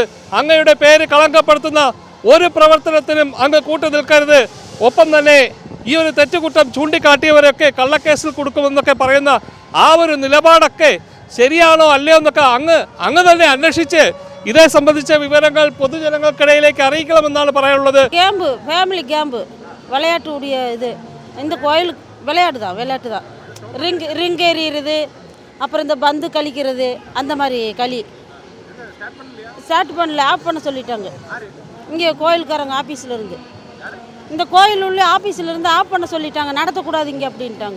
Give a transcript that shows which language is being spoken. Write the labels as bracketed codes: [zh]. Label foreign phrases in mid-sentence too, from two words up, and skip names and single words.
[ml] അങ്ങയുടെ പേര് കളങ്കപ്പെടുത്തുന്ന ഒരു പ്രവർത്തനത്തിനും അങ്ങ് കൂട്ടു നിൽക്കരുത്. ഒപ്പം തന്നെ ഈ ഒരു തെറ്റുകുറ്റം ചൂണ്ടിക്കാട്ടിയവരൊക്കെ കള്ളക്കേസിൽ കൊടുക്കുമെന്നൊക്കെ പറയുന്ന ആ ഒരു നിലപാടൊക്കെ ശരിയാണോ അല്ലയോ എന്നൊക്കെ അങ്ങ് തന്നെ അന്വേഷിച്ച് ഇതേ സംബന്ധിച്ച വിവരങ്ങൾ പൊതുജനങ്ങൾക്കിടയിലേക്ക് അറിയിക്കണമെന്നാണ് പറയാനുള്ളത്. [en] game family game [ta] விளையாட்டு உடைய இது இந்த கோயில் விளையாட்டு தான் ரிங் எறிகிறது, அப்புறம் இந்த பந்து கழிக்கிறது, அந்த மாதிரி களி ஸ்டார்ட் பண்ணல, ஆஃப் பண்ண சொல்லிட்டாங்க. இங்கே கோயிலுக்காரங்க ஆஃபீஸில் இருந்து, இந்த கோயில் உள்ள ஆஃபீஸில் இருந்து ஆஃப் பண்ண சொல்லிட்டாங்க, நடத்தக்கூடாது இங்கே அப்படின்ட்டாங்க.